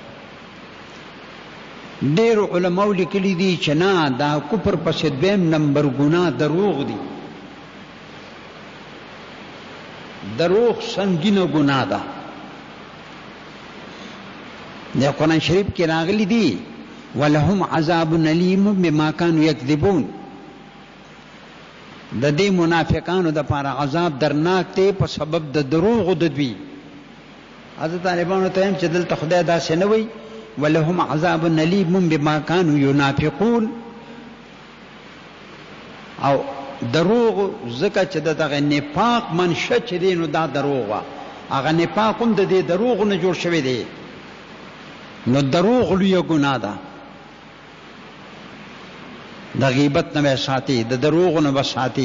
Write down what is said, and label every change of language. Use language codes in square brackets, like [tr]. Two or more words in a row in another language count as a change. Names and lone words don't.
[ps] ډېر علماء لیکلي دي چې نه، دا کفر پسې دویم نمبر ګناه دروغ دي. دروغ سنگینه ګناه ده. د قرآن شریف کې راغلي دي [ar] ولهم عذاب علیم بما كانوا یکذبون. [ps] د دې منافقانو د پاره عذاب درناک دی په سبب د دروغ د دوی. حضرت طالبانو ته هم چې دلته خدای داسې نه وایي [ar] ولهم عذاب علیم بما كانوا ينافقون، [ps] او دروغ ځکه چې دغه نفاق منشأ چې دی نو دا دروغ وه، هغه نفاق هم د دې دروغ نه جوړ شوی دی. نو دروغ لویه ګناه ده. د غیبت نه به ساتي، د دروغ نه به ساتي.